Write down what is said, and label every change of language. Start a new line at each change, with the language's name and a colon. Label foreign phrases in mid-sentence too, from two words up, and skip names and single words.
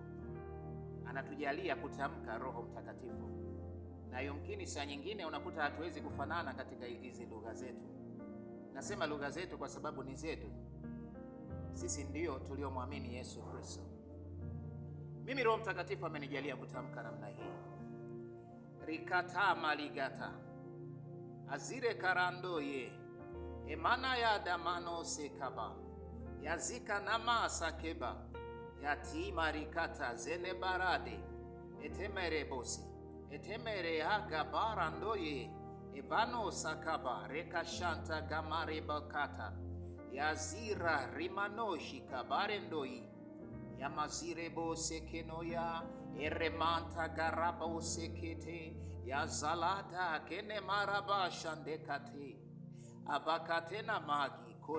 Swahili: Anatujalia kutamka Roho Mtakatifu. Na yumkini saa nyingine unakuta hatuwezi kufanana katika hizi lugha zetu. Nasema lugha zetu kwa sababu ni zetu. Sisi ndio tuliomwamini Yesu Kristo. Mimi Roho Mtakatifu amenijalia kutamka namna hii. Rikata maligata azire karandoye emana ya damano sekaba yazika nama sakeba yatima rikata zene barade etemere bosi etemere haga barandoye ebano sakaba rekashanta gamare bakata yazira rimanoshi kabarendoi yamazire bose kenoya eremanta garaba sekete yazalata kene maraba shandekate abakatena magi